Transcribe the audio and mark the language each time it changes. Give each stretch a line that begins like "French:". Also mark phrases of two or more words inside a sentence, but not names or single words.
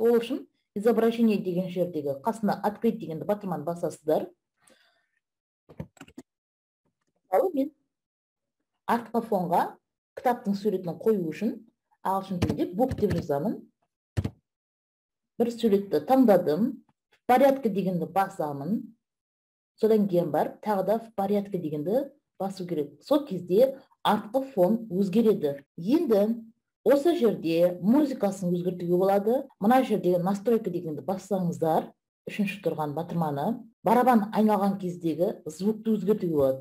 Kazakh: Ол үшін изображение деген жердегі қасына открыть дегенді батырманы басасыздар. Мысалы мен артқы фонға кітаптың суретін қою үшін ағылшын тілінде book деп жазамын. Бір суретті таңдадым.
Russian: В порядке
Kazakh: дегенді басамын. Содан кейін барып тағы да
Russian: в порядке
Kazakh: дегенді басу керек. Сол кезде артқы фон өзгереді. Енді осы жерде музыкасын өзгертуге болады. Мына жерде настройка дегенді бассаңыздар, үшінші тұрған батырманы, барабан айналған кездегі звукты өзгертуге болады.